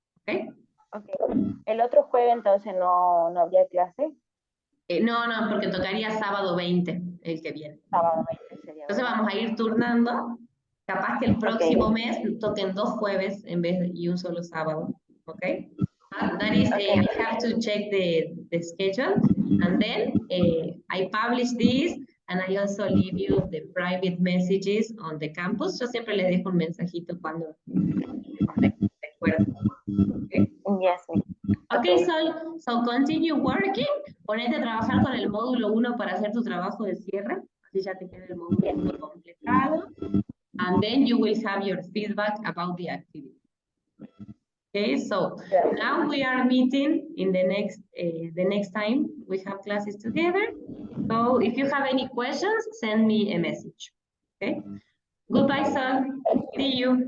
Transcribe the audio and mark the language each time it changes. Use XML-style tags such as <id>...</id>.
<es>¿Ok? Ok. El otro jueves entonces no habría clase. No, porque tocaría sábado 20, el que viene. Sábado 20 sería, Entonces ¿verdad? vamos a ir turnando. Capaz que el próximo mes toquen 2 jueves en vez de y un solo sábado. ¿Ok?</es> <en>That is, I have to check the schedule. And then I publish this and I also leave you the private messages on the campus.</en> <es>Yo siempre les dejo un mensajito cuando recuerdo. ¿Okay?</es> <en>Yes. Okay, so continue working.</en> <es>Ponete a trabajar con el módulo 1 para hacer tu trabajo de cierre. Así ya te queda el módulo 1 completado.</es> <en>And then you will have your feedback about the activity. Okay, so now we are meeting in the next time we have classes together. So if you have any questions, send me a message. Okay. Goodbye, Sol. See you.</en>